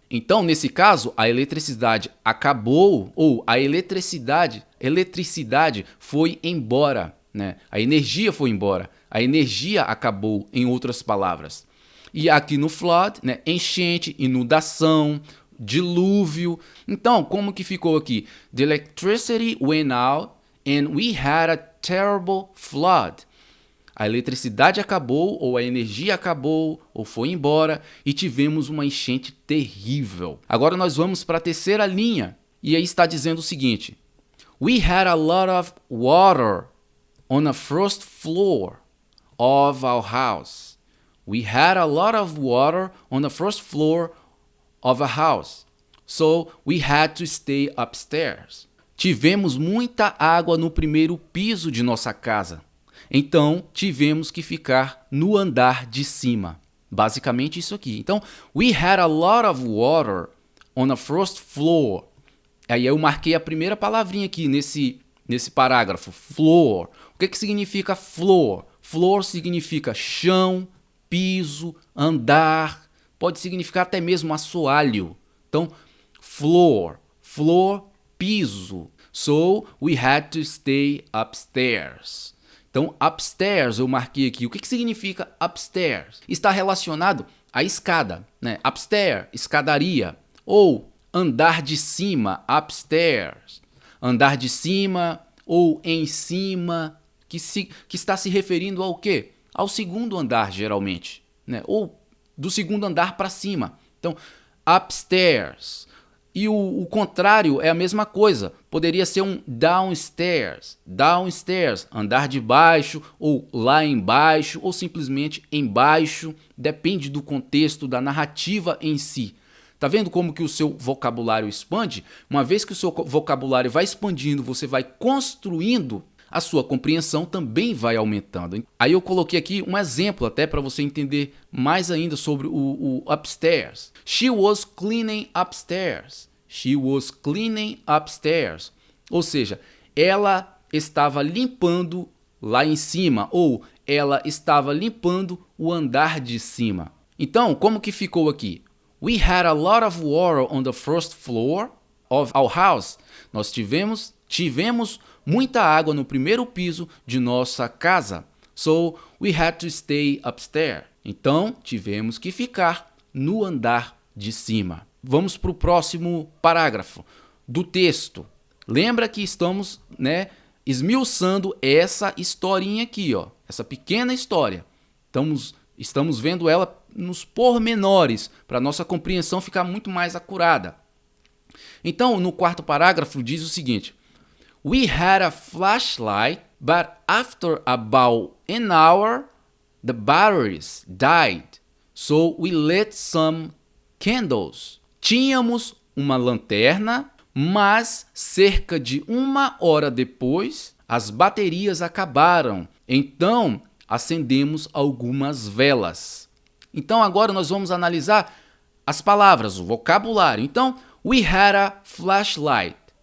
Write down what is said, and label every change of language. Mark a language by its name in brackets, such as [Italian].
[Portuguese] Então, nesse caso, a eletricidade acabou ou a eletricidade foi embora, né? A energia foi embora. A energia acabou, em outras palavras. E aqui no flood, né, enchente, inundação, dilúvio. Então, como que ficou aqui? [English] The electricity went out and we had a terrible flood. [Portuguese] A eletricidade acabou, ou a energia acabou, ou foi embora, e tivemos uma enchente terrível. Agora nós vamos para a terceira linha, e aí está dizendo o seguinte: [English] We had a lot of water on the first floor of our house. We had a lot of water on the first floor of a house. So we had to stay upstairs. [Portuguese] Tivemos muita água no primeiro piso de nossa casa. Então tivemos que ficar no andar de cima. Basicamente isso aqui. Então, [English] we had a lot of water on the first floor. [Portuguese] Aí eu marquei a primeira palavrinha aqui nesse parágrafo, floor. O que significa floor? Floor significa chão, piso, andar, pode significar até mesmo assoalho. Então, floor, piso. [English] So, we had to stay upstairs. [Portuguese] Então, upstairs eu marquei aqui. O que significa upstairs? Está relacionado à escada, né? Upstairs, escadaria. Ou andar de cima, upstairs. Andar de cima ou em cima, que está se referindo ao quê? Ao segundo andar, geralmente, né? Ou do segundo andar para cima. Então, upstairs. E o contrário é a mesma coisa. Poderia ser um downstairs. Downstairs, andar de baixo, ou lá embaixo, ou simplesmente embaixo. Depende do contexto, da narrativa em si. Tá vendo como que o seu vocabulário expande? Uma vez que o seu vocabulário vai expandindo, você vai construindo, a sua compreensão também vai aumentando. Aí eu coloquei aqui um exemplo até para você entender mais ainda sobre o upstairs. [English] She was cleaning upstairs. She was cleaning upstairs. [Portuguese] Ou seja, ela estava limpando lá em cima, ou ela estava limpando o andar de cima. Então, como que ficou aqui? [English] We had a lot of water on the first floor of our house. [Portuguese] Nós tivemos muita água no primeiro piso de nossa casa. [English] So, we had to stay upstairs. [Portuguese] Então, tivemos que ficar no andar de cima. Vamos para o próximo parágrafo do texto. Lembra que estamos, esmiuçando essa historinha aqui, essa pequena história. Estamos vendo ela nos pormenores, para a nossa compreensão ficar muito mais acurada. Então, no quarto parágrafo diz o seguinte: [English] We had a flashlight, but after about an hour, the batteries died, so we lit some candles. [Portuguese] Tínhamos uma lanterna, mas cerca de 1 hora depois, as baterias acabaram. Então, acendemos algumas velas. Então, agora nós vamos analisar as palavras, o vocabulário. Então, [English] we had a flashlight.